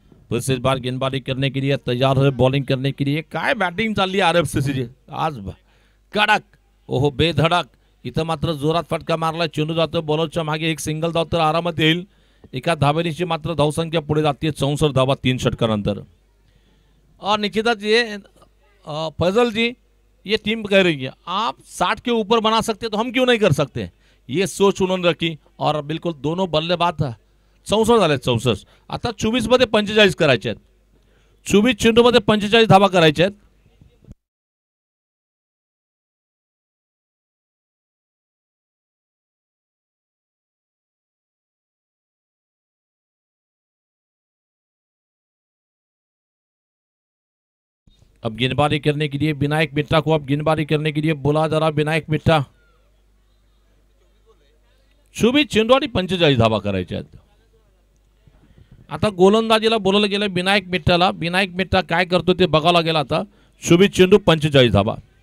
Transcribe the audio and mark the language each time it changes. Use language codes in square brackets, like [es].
[hi] फिर से इस बार गेंदबाजी करने के लिए तैयार है, बॉलिंग करने के लिए। [mr] काय बॅटिंग चालली आरएफसीची आज कडक, ओहो बेधडक। इथं मात्र जोरात फटका मारला, चेंडू जातो बॉलरच्या मागे, एक सिंगल धाव तर आरामात येईल। एका धावेची मात्र धावसंख्या पुढे जाते 64 धावा 3 षटकानंतर। [hi] और निश्चितच ये फैजल जी, ये टीम कह रही है आप 60 के ऊपर बना सकते तो हम क्यों नहीं कर सकते, ये सोच उन्होंने रखी। और बिल्कुल दोनों बल्लेबाज [mr] 64 झाले, 64 आता 24 मध्ये 45 करायचे आहेत, 24 चेंडू मध्ये 45 धावा करायचे आहेत। [hi] अब गेंदबाजी करने के लिए विनायक मिट्टा को, अब गेंदबाजी करने के लिए बोला जा रहा विनायक मिट्टा। [mr] 24 चेंडू आणि 45 धावा करायच्या आहेत। आता गोलंदाजीला बोलवलं गेलं विनायक मिट्टाला, विनायक मिट्टा काय करतो ते बघावं लागेल आता। 24 चेंडू 45 धावा।